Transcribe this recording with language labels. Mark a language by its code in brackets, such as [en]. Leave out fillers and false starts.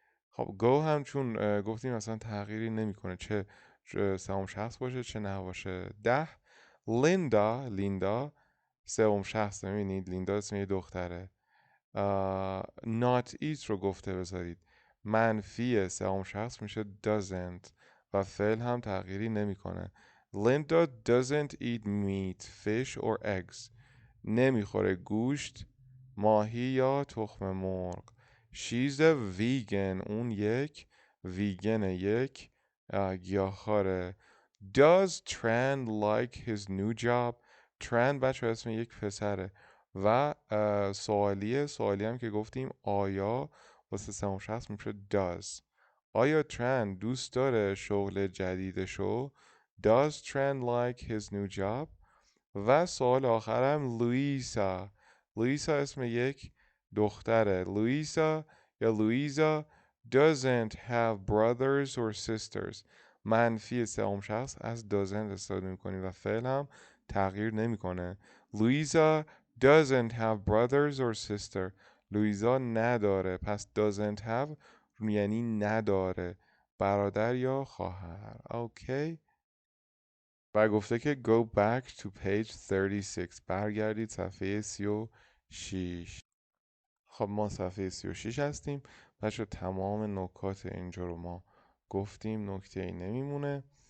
[fa] خب go هم چون گفتیم اصلا تغییری نمیکنه، چه سوم شخص باشه چه نباشه. 10 لیندا سوم شخص. میبینید لیندا اسم یه دختره. not eat رو گفته بذارید. منفی سوم شخص میشه doesn't و فعل هم تغییری نمیکنه. [en] Linda doesn't eat meat, fish or eggs. [fa] نمیخوره گوشت، ماهی یا تخم مرغ. [en] She's a vegan. [fa] اون یک ویگنه، یک گیاهخواره. [en] Does Tran like his new job. [fa] Tran بچه اسم یک پسره و سوالی هم که گفتیم آیا واسه سوم شخص میشه does. آیا ترن دوست داره شغل جدیدشو. [en] Does Tran like his new job. [fa] و سوال آخرم لویسا اسم یک دختره. [en] Louisa یا Louisa doesn't have brothers or sisters. [fa] منفی سوم شخص از doesn't استفاده میکنیم و فعل هم تغییر نمیکنه. [en] Louisa doesn't have brothers or sister. [fa] لویزا نداره، پس doesn't have یعنی نداره برادر یا خواهر. اوکی. و گفته که [en] go back to page 36 [fa] برگردید صفحه 36. خب ما صفحه 36 هستیم بچه. تمام نکات اینجا رو ما گفتیم، نکته ای نمیمونه.